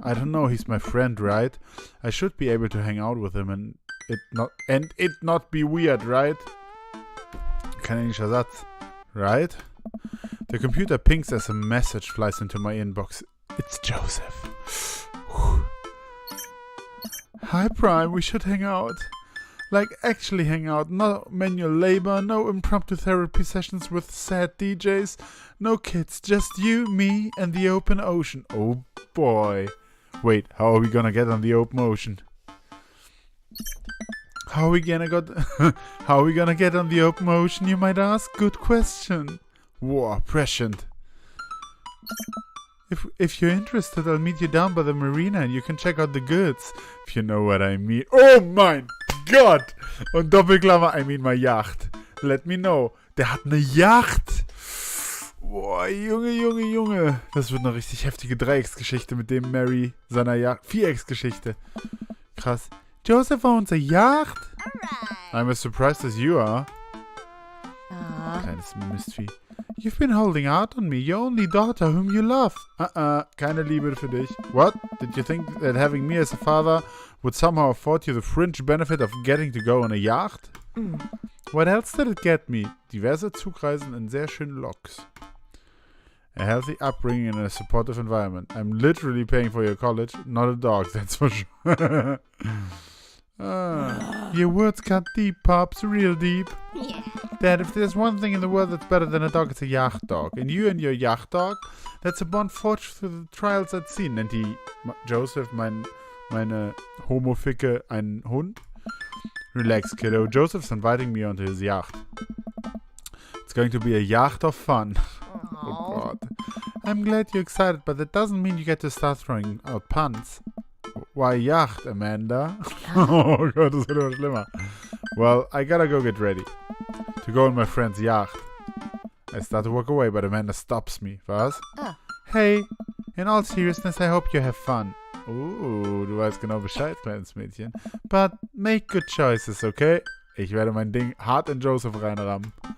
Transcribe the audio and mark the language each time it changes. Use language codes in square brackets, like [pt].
[en] I don't know, he's my friend, right? I should be able to hang out with him and it not be weird, right? [de] Kein englischer Satz, right? [en] The computer pings as a message flies into my inbox. It's Joseph. Hi Prime, we should hang out. Like, actually hang out. No manual labor, no impromptu therapy sessions with sad DJs, no kids, just you, me, and the open ocean. Oh boy. Wait, how are we gonna get on the open ocean? How are we gonna get on the open ocean, you might ask? Good question. Wow, prescient. If you're interested, I'll meet you down by the marina and you can check out the goods. If you know what I mean. [de] Oh mein Gott! Und Doppelklammer, [en] I mean my yacht. Let me know. [de] Der hat eine Yacht. Boah, Junge. Das wird eine richtig heftige Dreiecksgeschichte mit dem Mary seiner Yacht. Vierecksgeschichte. Krass. [en] Joseph owns a yacht? Alright. I'm as surprised as you are. [de] Kleines Mistvieh. [en] You've been holding out on me, your only daughter whom you love. [de] Keine Liebe für dich. [en] What? Did you think that having me as a father would somehow afford you the fringe benefit of getting to go on a yacht? What else did it get me? [de] Diverse Zugreisen in sehr schönen Loks. [en] A healthy upbringing in a supportive environment. I'm literally paying for your college, not a dog, that's for sure. Your words cut deep, Pops, real deep. Yeah. Dad, if there's one thing in the world that's better than a dog, it's a yacht dog. And you and your yacht dog, that's a bond forged through the trials at sea. [de] Nennt die Joseph, meine Homoficke, einen Hund? [en] Relax, kiddo. Joseph's inviting me onto his yacht. It's going to be a yacht of fun. Oh God. I'm glad you're excited, but that doesn't mean you get to start throwing out puns. Why yacht, Amanda? [de] Oh Gott, das wird immer schlimmer. [en] Well, I gotta go get ready to go on my friend's yacht. I start to walk away, but Amanda stops me. Was? Hey, in all seriousness, I hope you have fun. [de] Du weißt genau Bescheid, kleines Mädchen. [en] But make good choices, okay? [de] Ich werde mein Ding hart in Joseph reinrammen.